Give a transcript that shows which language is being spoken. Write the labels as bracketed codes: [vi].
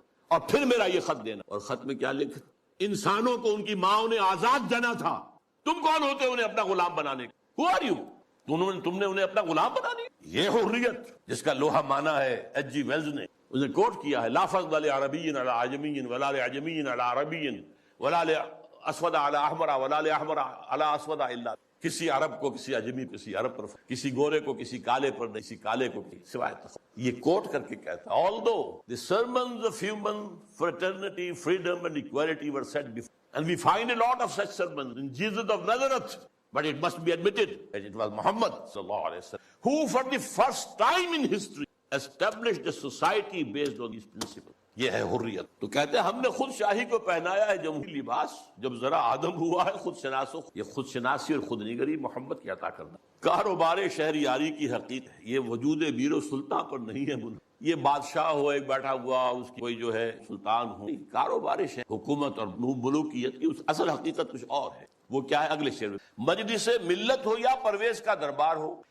[ur] اور پھر میرا یہ خط دینا۔ اور خط میں کیا لکھا؟ انسانوں کو ان کی ماں نے آزاد جنا تھا، تم کون ہوتے انہیں اپنا غلام بنانے کے؟ [en] Who are you؟ [ur] تم نے انہیں اپنا غلام بنا لیا۔ یہ حریت جس کا لوہا مانا ہے ایچ جی ویلز نے، اس نے کوٹ کیا ہے، [ar] لا فضل لعربی علی عجمی ولا لعجمی علی عربی ولا لاسود علی احمر ولا لاحمر علی اسود الا، [ur] کسی عرب کو کسی اجمی کسی عرب پر، کسی گورے کو کسی کالے پر نہیں، کسی کالے کو سوائے تفضل۔ یہ کوٹ کر کے کہتا ہے [en] although the sermons of human fraternity, freedom and equality were said before, and we find a lot of such sermons in Jesus of Nazareth, but it must be admitted that it was Muhammad sallallahu alaihi wasallam who for the first time in history established a society based on these principles. [ur] یہ ہے حریت۔ تو کہتے ہیں ہم نے خود شاہی کو پہنایا ہے جمہوری لباس، جب ذرا آدم ہوا ہے خود شناسو۔ یہ خود شناسی اور خود نگری محمد کی عطا کرنا۔ کاروبار شہریاری کی حقیقت ہے، یہ وجود میر و سلطان پر نہیں ہے بنا، یہ بادشاہ ہو ایک بیٹھا ہوا اس کی کوئی جو ہے سلطان ہو، کاروبار شہر حکومت اور ملوکیت کی اصل حقیقت کچھ اور ہے۔ وہ کیا ہے اگلے شعر میں، مجلس ملت ہو یا پرویز کا دربار ہو۔